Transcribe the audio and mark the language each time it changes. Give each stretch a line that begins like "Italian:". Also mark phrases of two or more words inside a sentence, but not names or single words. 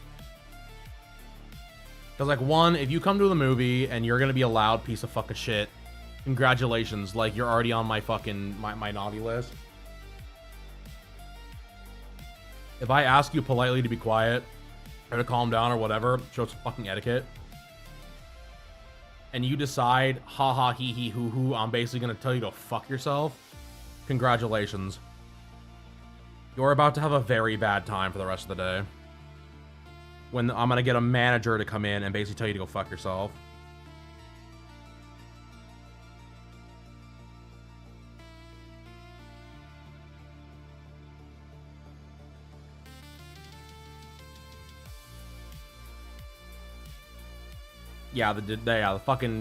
English: Because, like, one, if you come to the movie and you're gonna be a loud piece of fucking shit, congratulations, like, you're already on my fucking my naughty list. If I ask you politely to be quiet or to calm down or whatever, show some fucking etiquette. and you decide, ha ha, hee hee, hoo hoo, I'm basically gonna tell you to fuck yourself, congratulations. You're about to have a very bad time for the rest of the day. When I'm gonna get a manager to come in and basically tell you to go fuck yourself. Yeah, the fucking...